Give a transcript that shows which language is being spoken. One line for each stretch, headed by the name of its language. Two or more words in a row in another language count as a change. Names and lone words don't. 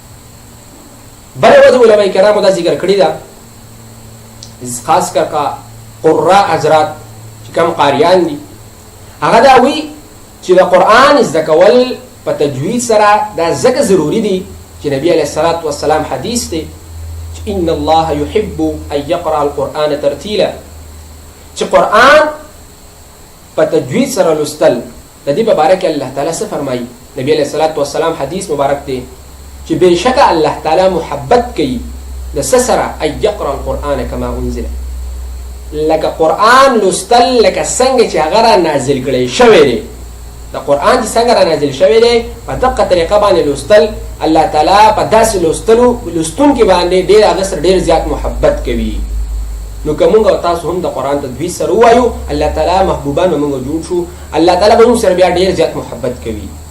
Pashto: بله وجه علماء کرامو دا ذکر کړې ده، خاص کر کا قراء حضرات چې کوم قاریان دي هغه دا وایي چې د قرآن زده کول په تجوید سره دا ځکه ضروري دي چې نبی
Arabic: علیه الصلاة والسلام
Pashto: حدیث دی چې
Arabic: ان الله يحب ان يقرأ القرآن ترتیلا،
Pashto: چې قرآن په تجوید سره لوستل د دې په باره کې الله تعالی څه فرمایي. نبی
Arabic: علیه الصلاة والسلام
Pashto: حدیث مبارک دی چې بېشکه الله تعالی محبت کوي د څه سره
Arabic: ان يقرأ القرآن کما انزل،
Pashto: لکه قرآن لوستل لکه څنګه چې هغه را نازل کړی شوی دی. د قرآن چې څنګه را نازل شوی دی په دقه طریقه باندې لوستل، الله تعالی په داسې لوستونکي باندې ډېر هغه سره ډېر زیات محبت کوي. نو که موږ او تاسو هم د قرآن تجوید سره ووایو، الله تعالی محبوبان به موږ جوړ شو، الله تعالی به موږ سره بیا ډېر زیات محبت کوي.